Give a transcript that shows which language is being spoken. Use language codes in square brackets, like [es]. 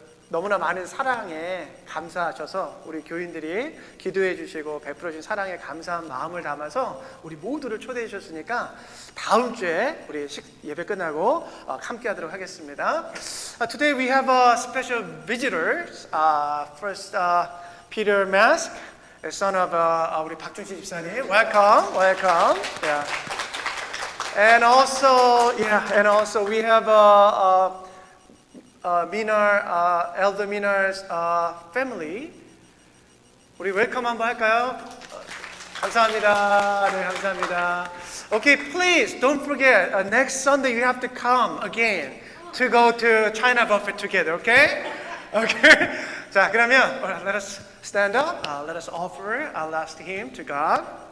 [ko] 너무나 많은 사랑에 감사하셔서 우리 교인들이 기도해 주시고 베풀어 주신 사랑에 감사한 마음을 담아서 우리 모두를 초대해 주셨으니까 다음 주에 우리 예배 끝나고 함께 하도록 하겠습니다. [en] Today we have a special visitors. First, Peter Mask, son of [ko] 우리 박준식 집사님. [en] Welcome, welcome. Yeah. And also we have Minar, Elder Minar's family. [ko] 우리 웰컴 한번 할까요? 감사합니다. 네, 감사합니다. [en] Okay, please don't forget. Next Sunday you have to come again to go to China buffet together. Okay? Okay. [ko] 자, 그러면 [en] let us stand up. Let us offer our last hymn to God.